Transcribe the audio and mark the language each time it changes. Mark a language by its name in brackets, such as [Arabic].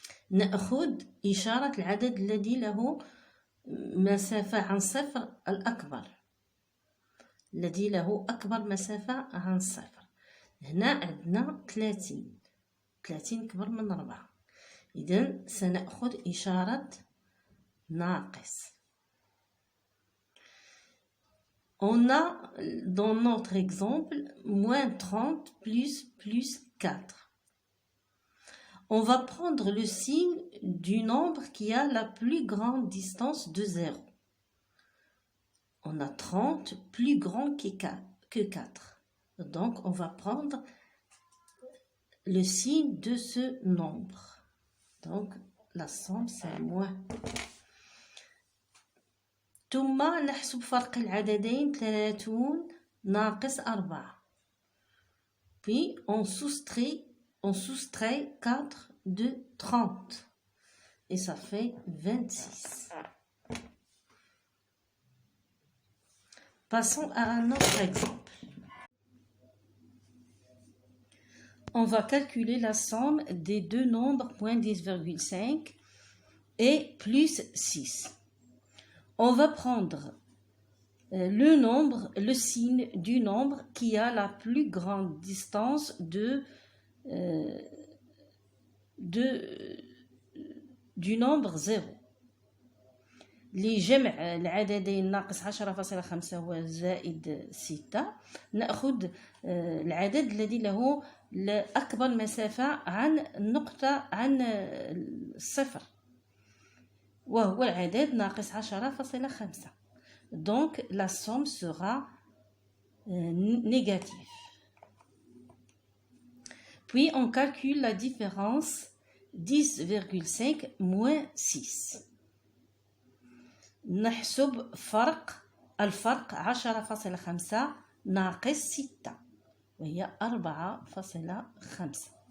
[Arabic] نأخذ إشارة العدد الذي له مسافة عن صفر الأكبر، الذي له أكبر مسافة عن صفر. هنا عندنا 30 كبر من 4، إذن سنأخذ إشارة ناقص. [French] On a dans notre exemple moins 30 plus 4. On va prendre le signe du nombre qui a la plus grande distance de 0. On a 30 plus grand que 4. Donc on va prendre le signe de ce nombre. Donc la somme c'est moins. [Arabic] ثم نحسب فرق العددين 30 ناقص 4. [French] Puis on soustrait 4 de 30 et ça fait 26. Passons à un autre exemple. On va calculer la somme des deux nombres moins 10,5 et plus 6. On va prendre le signe du nombre qui a la plus grande distance du nombre 0. [Arabic] لجمع العددين ناقص 10.5 وزائد 6 نأخذ العدد الذي له أكبر مسافة عن النقطة عن الصفر وهو العدد ناقص 10.5. [French] Donc la somme sera négative. Puis on calcule la différence 10,5 moins 6. [Arabic] نحسب الفرق 10.5 ناقص 6 وهي 4.5.